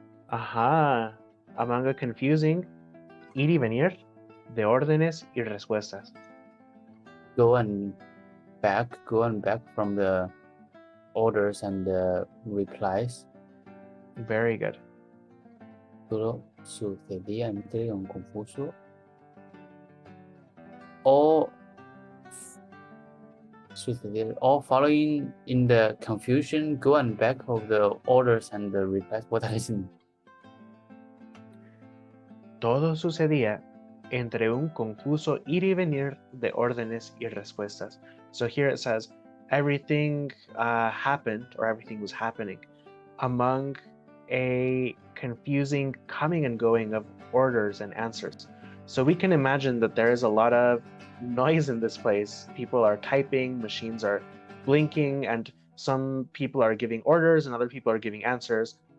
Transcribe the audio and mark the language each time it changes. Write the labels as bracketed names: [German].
[English] Among a confusing [Spanish] ir y venir de órdenes y respuestas. [English] Go and back from the orders and the replies. Very good. [Spanish] Todo sucedía entre un confuso. [English] All following in the confusion, go and back of the orders and the replies. What does it mean? [Spanish] Todo sucedía entre un confuso ir y venir de órdenes y respuestas. [English] So here it says everything happened, or everything was happening among a confusing coming and going of orders and answers. So we can imagine that there is a lot of noise in this place. People are typing, machines are blinking, and some people are giving orders and other people are giving answers.